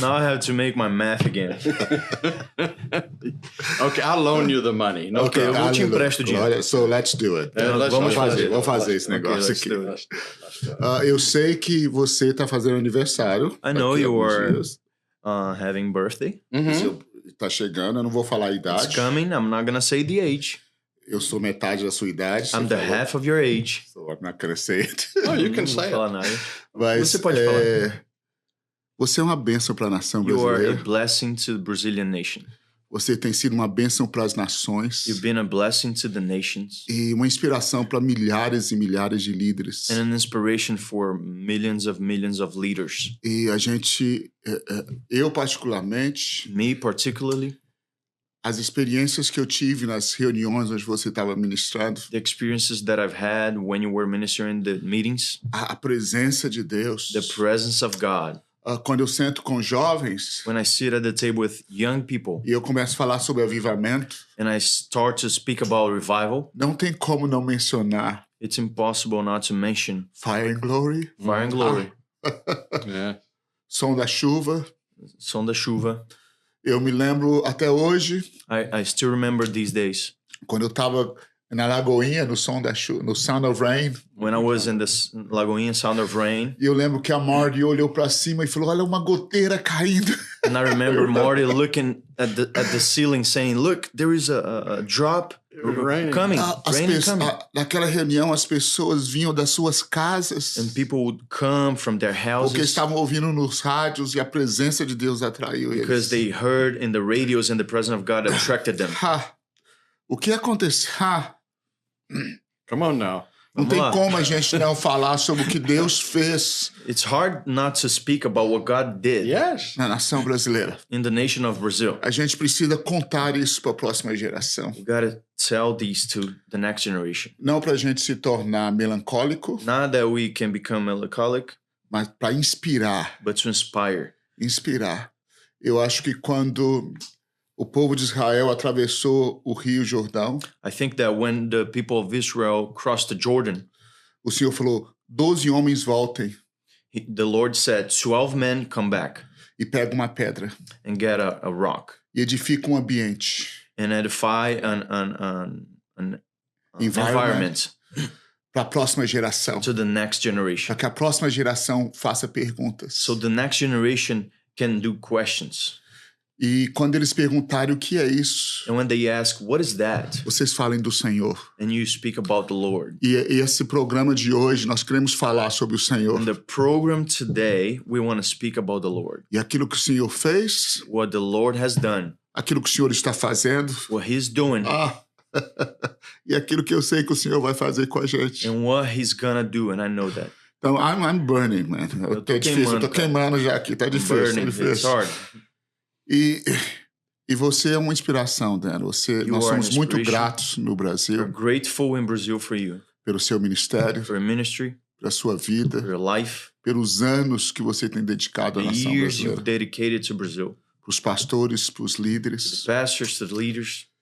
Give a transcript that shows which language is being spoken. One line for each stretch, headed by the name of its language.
English: Now I have to make my math again. Okay, I'll loan you the money. No,
Portuguese: okay, eu vou te empresto o dinheiro.
English: So let's do it.
Portuguese: Vamos fazer esse negócio aqui. Eu sei que você está fazendo aniversário.
English: I know you are having birthday.
Portuguese: Está chegando, eu não vou falar a idade.
English: It's coming, I'm not gonna say the age.
Portuguese: Eu sou metade da sua idade.
English: I'm the half of your age. So I'm not gonna say it. Oh, you can say it.
Portuguese: Mas, você pode falar. Você é uma bênção para a nação brasileira.
English: You are a blessing to the Brazilian nation.
Portuguese: Você tem sido uma bênção para as nações.
English: You've been a blessing to the nations.
Portuguese: E uma inspiração para milhares e milhares de líderes.
English: And an inspiration for millions of leaders.
Portuguese: E a gente, eu particularmente,
English: me particularly,
Portuguese: as experiências que eu tive nas reuniões onde você estava ministrando,
English: the experiences that I've had when you were ministering the meetings,
Portuguese: a presença de Deus,
English: the presence of God.
Portuguese: Quando eu sento com jovens,
English: when I sit at the table with young people,
Portuguese: e eu começo a falar sobre avivamento,
English: and I start to speak about revival,
Portuguese: não tem como não mencionar.
English: It's impossible not to mention Fire and Glory. Fire and Glory. Yeah.
Portuguese: Som da chuva. Som da chuva. Eu me lembro até hoje.
English: I still remember these days.
Portuguese: Quando eu estava na Lagoinha, no som da chuva, no Sound of Rain.
English: When I was in the Lagoinha Sound of Rain.
Portuguese: E eu lembro que a Marty olhou para cima e falou: "Olha uma goteira caindo."
English: And I remember Marty looking at the ceiling, saying, "Look, there is a drop coming, raining coming."
Portuguese: Naquela reunião, as pessoas vinham das suas casas.
English: And people would come from their houses.
Portuguese: Porque estavam ouvindo nos rádios e a presença de Deus atraiu eles.
English: Because they heard in the radios and the presence of God attracted them.
Portuguese: O que aconteceu?
English: Come on now.
Portuguese: Não tem como a gente não falar sobre o que Deus fez.
English: It's hard not to speak about what God did. Yes.
Portuguese: Na nação brasileira.
English: In the nation of Brazil.
Portuguese: A gente precisa contar isso para a próxima geração.
English: We gotta tell these to the next generation.
Portuguese: Não para a gente se tornar melancólico.
English: Not that we can become melancholic.
Portuguese: Mas para inspirar.
English: But to inspire.
Portuguese: Inspirar. Eu acho que quando o povo de Israel atravessou o Rio Jordão,
English: I think that when the people of Israel crossed the Jordan,
Portuguese: o Senhor falou: 12 homens voltem.
English: The Lord said, 12 men come back.
Portuguese: E pega uma pedra.
English: And get a rock.
Portuguese: E edifica um ambiente.
English: And edify an environment.
Portuguese: Para a próxima geração.
English: To the next generation.
Portuguese: Para que a próxima geração faça perguntas.
English: So the next generation can do questions.
Portuguese: E quando eles perguntarem o que é isso,
English: and when they ask, what is that?
Portuguese: Vocês falem do Senhor.
English: And you speak about the Lord.
Portuguese: E esse programa de hoje nós queremos falar sobre o Senhor.
English: In the program today, we want to speak about the Lord.
Portuguese: E aquilo que o Senhor fez,
English: what the Lord has done,
Portuguese: aquilo que o Senhor está fazendo,
English: what He's doing,
Portuguese: e aquilo que eu sei que o Senhor vai fazer com a gente.
English: And what He's gonna do, and I know that. Então, I'm burning, man.
Portuguese: Eu tô queimando já aqui, tá difícil.
English: It's hard.
Portuguese: E você é uma inspiração, Dan. Nós somos muito gratos no Brasil.
English: We're grateful in Brazil for you.
Portuguese: Pelo seu ministério.
English: For your ministry.
Portuguese: Pela sua vida.
English: For your life.
Portuguese: Pelos anos que você tem dedicado à nação brasileira.
English: The years you've dedicated to Brazil.
Portuguese: Para os pastores, para os líderes.
English: To the pastors, to the leaders.